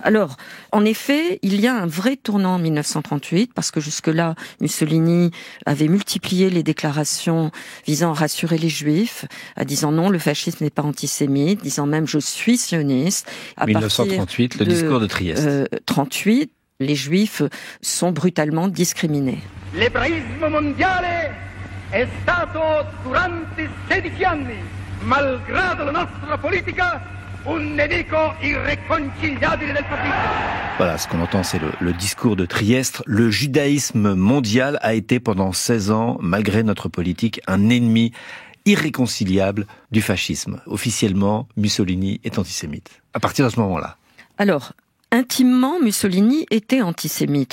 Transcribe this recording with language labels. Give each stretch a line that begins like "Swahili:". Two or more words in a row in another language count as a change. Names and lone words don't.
French: Alors, en effet, il y a un vrai tournant en 1938, parce que jusque-là, Mussolini avait multiplié les déclarations visant à rassurer les Juifs, à disant non, le fascisme n'est pas antisémite, disant même je suis sioniste. À 1938, le discours de Trieste. 38, les Juifs sont brutalement discriminés.
Italian: L'ebraismo mondiale è stato durante 16 anni, malgrado la nostra politica, un nemico irréconciliabile del fascismo.
French: Voilà, ce qu'on entend, c'est le discours de Trieste. Le judaïsme mondial a été pendant 16 ans, malgré notre politique, un ennemi irréconciliable du fascisme. Officiellement, Mussolini est antisémite. À partir de ce moment-là. Alors, intimement, Mussolini était antisémite.